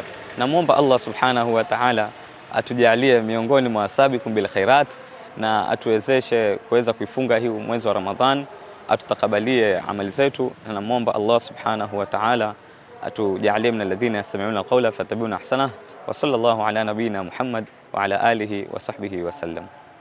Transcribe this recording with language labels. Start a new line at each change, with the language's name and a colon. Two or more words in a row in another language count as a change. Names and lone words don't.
Swahili: Namuomba Allah
Arabic: سبحانه وتعالى
Swahili: atujalie miongoni mwa
Arabic: سابقون بالخيرات
Swahili: na atuwezeshe kuweza kuifunga hii mwezi wa Ramadhan, atutakabalie amali zetu. Na namuomba Allah
Arabic: سبحانه وتعالى
Swahili: atujalie
Arabic: من الذين يستمعون القول فيتبعون أحسنه. وصلى الله على نبينا محمد وعلى آله وصحبه وسلم.